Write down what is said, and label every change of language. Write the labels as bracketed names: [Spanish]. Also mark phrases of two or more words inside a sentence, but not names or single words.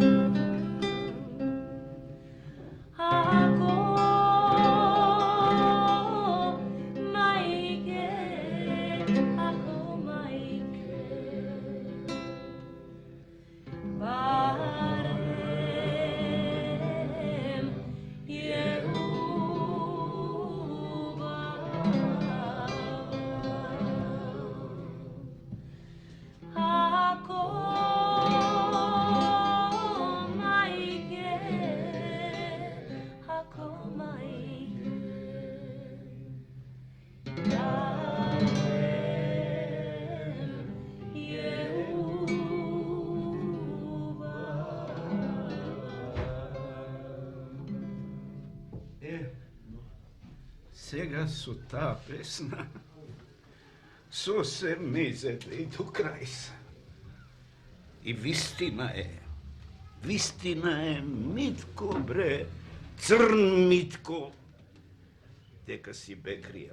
[Macedonian] Ako majke, barem je ako majke barem je Сега со таа песна сосем мезете и до крај се. И вистина е Митко бре, црн Митко, дека си бекрија.